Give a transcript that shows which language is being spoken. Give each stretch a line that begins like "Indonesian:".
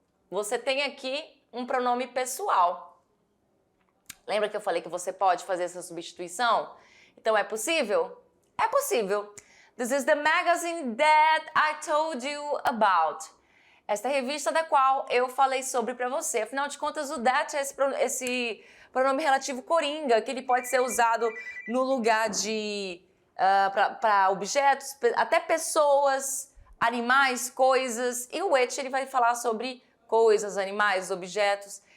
Portuguese: Você tem aqui um pronome pessoal. Lembra que eu falei que você pode fazer essa substituição? Então é possível? É possível.
English: This is the magazine that I told you about.
Portuguese: Esta revista da qual eu falei sobre para você. Afinal de contas, o that é esse pronome relativo coringa, que ele pode ser usado no lugar de para objetos, até pessoas, animais, coisas. E o which ele vai falar sobre coisas, animais, objetos.